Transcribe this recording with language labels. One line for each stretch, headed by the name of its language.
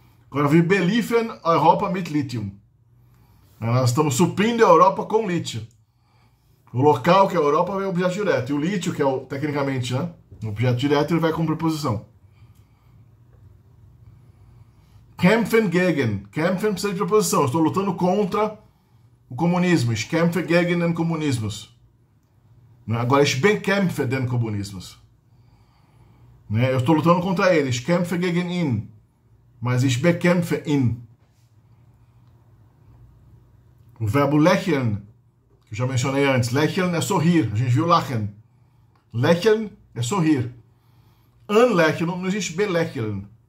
German: Agora, wir beliefern Europa mit Lithium.
Portuguese: Nós estamos suprindo a Europa com lítio. O local, que é a Europa, vem o objeto direto. E o lítio, que é tecnicamente, né? O objeto direto, ele vai com preposição.
German: Kämpfen gegen.
Portuguese: Kämpfen precisa de preposição. Eu estou lutando contra o comunismo.
German: Ich kämpfe gegen den Kommunismus. Agora, ich bekämpfe den Kommunismus.
Portuguese: Eu estou lutando contra ele.
German: Ich kämpfe gegen ihn. Mas ich bekämpfe ihn.
Portuguese: O verbo lächeln, que eu já mencionei antes. Lächeln é sorrir. A gente viu lachen. Lächeln é sorrir. Anlächeln, não existe belächeln.